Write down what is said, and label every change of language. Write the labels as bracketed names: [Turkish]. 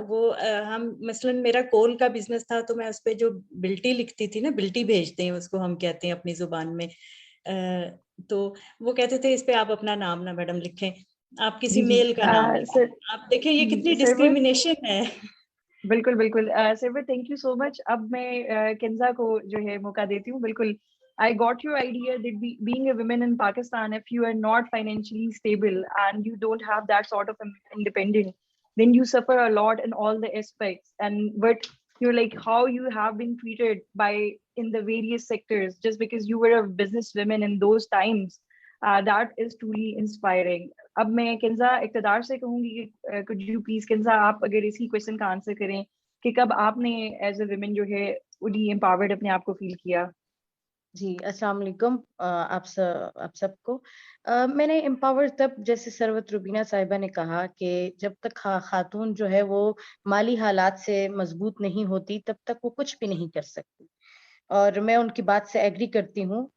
[Urdu] وہ ہم مثلاً میرا کول کا بزنس تھا تو میں اس پہ جو بلٹی لکھتی تھی نا، بلٹی بھیجتے ہیں اس کو ہم کہتے ہیں اپنی زبان میں، تو وہ کہتے تھے اس پہ آپ اپنا نام نہ میڈم لکھیں، آپ کسی میل کا نام لکھیں. آپ دیکھیں یہ کتنی ڈسکریمنیشن ہے. بالکل بالکل سر، تھینک یو سو مچ. اب میں کنزا کو جو ہے موقع دیتی ہوں. [English] بالکل I got your idea that being a woman in Pakistan, if you are not financially stable and you don't have that sort of independence, then you suffer a lot in all the aspects. And but you're like how you have been treated by in the various sectors just because you were a businesswoman in those times, that is truly inspiring. [Urdu] اب میں کنزا اقتدار سے کہوں گی کہ [English] could you please [Urdu] Kinza آپ اگر اسی کویشچن کا آنسر کریں کہ کب آپ نے [English] as a woman [Urdu] جو ہے پوری امپاورڈ اپنے آپ کو فیل کیا؟ جی السلام علیکم آپ سب کو. میں نے امپاور تب، جیسے ثروت روبینہ صاحبہ نے کہا کہ جب تک خاتون جو ہے وہ مالی حالات سے مضبوط نہیں ہوتی تب تک وہ کچھ بھی نہیں کر سکتی، اور میں ان کی بات سے ایگری کرتی ہوں.